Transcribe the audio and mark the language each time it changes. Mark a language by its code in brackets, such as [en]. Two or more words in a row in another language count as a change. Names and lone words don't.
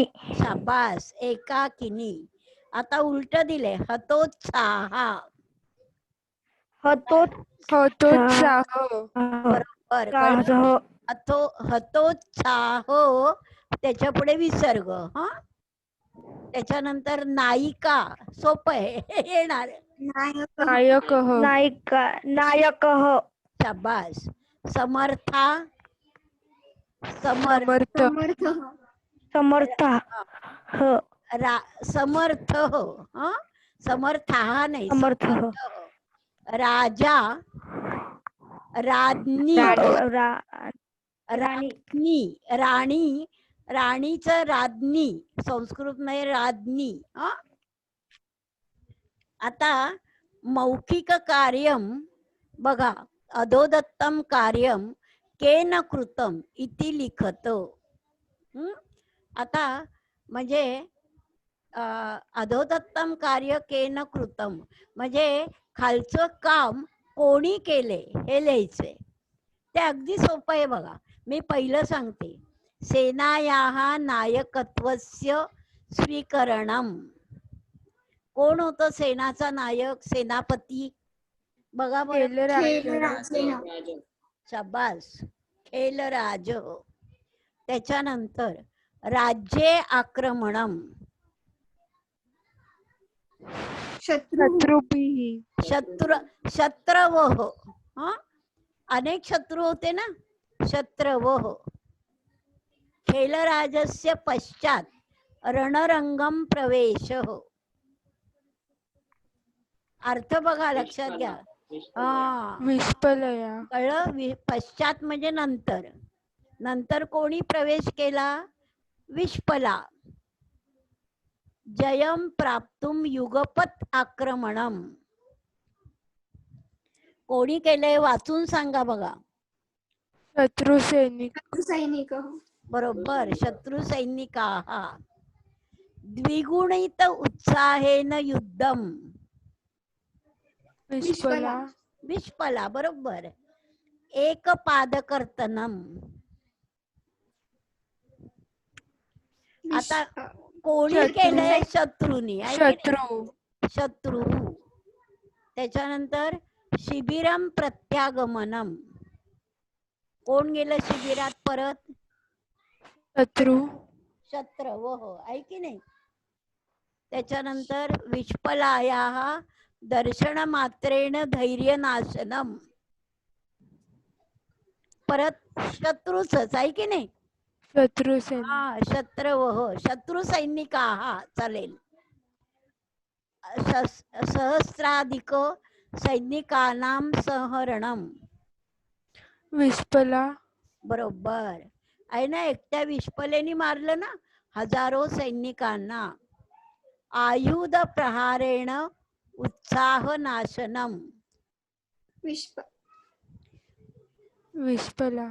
[mr] शाबास, एकाकिनी. आता उलट दिले हतोत्साह. हतोत्साह. बरोबर, कळलं? हतोत्साह त्याच्या पुढे विसर्ग. हा, त्याच्यानंतर नायिका. सोपं आहे येणार. नायकः. नायकः. शाबास. समर्था. समर्थ. समर्थः. समर्थ. हा, समर्था नाही, समर्थः. समर्थ. राजा. राज्ञी. राज्ञी. राणी. राणीचं राज्ञी, संस्कृत मध्ये राज्ञी. हा, आता [sa] मौखिक कार्यम [mr] बघा. [sa] अधोदत्तम कार्यम केन कृतम इति लिखत. [mr] आता म्हणजे [sa] अधोदत्तम कार्य केन कृतम [mr] म्हणजे खालचं काम कोणी केले हे लिहायचंय. ते अगदी सोपं आहे बघा. मी पहिलं सांगते. [sa] सेनायाः नायकत्वस्य स्वीकरणम. [mr] कोण होतं सेनाचा नायक, सेनापती? बघा बरं. राजा. शाबास, खेलराज. त्याच्यानंतर [sa] राज्ये आक्रमणम. [mr] शत्रुभिः. शत्रवः. हा, अनेक शत्रू होते ना, शत्रवः. [sa] खेलराजस्य पश्चात रणरंगम प्रवेश. [mr] अर्थ बघा, लक्षात घ्या. हा, विस्पलया. कळलं? पश्चात म्हणजे नंतर. नंतर कोणी प्रवेश केला? विष्पला. [sa] जयम प्राप्तुम युगपत आक्रमणम. [mr] कोणी केलंय वाचून सांगा बघा. शत्रु सैनिक. बरोबर, [sa] शत्रु सैनिकाः. द्विगुणित उत्साहेन युद्धम. [mr] विस्पला. विष्पला, बरोबर. एक पादकर्तनम. आता कोणी केलंय? शत्रूनी. शत्रू. शत्रू. त्याच्यानंतर [sa] शिबिरम प्रत्यागमनम. [mr] कोण गेलं शिबिरात परत? शत्रू. शत्रवः, आहे की नाही? त्याच्यानंतर [sa] विष्पलायाः दर्शन मात्रेण धैर्य नाशनम. [mr] परत शत्रूच आहे की नाही? शत्रू सैनिक. हा, [sa] शत्रवः, शत्रू सैनिकाः [mr] चालेल. [sa] सहस्राधिक सैनिकानां संहरणम. [mr] विस्पला. बरोबर आहे ना. एकट्या विष्पलेनी मारलं ना हजारो सैनिकांना. [sa] आयुध प्रहारेण उत्साह नाशनम. [mr] विश्पला.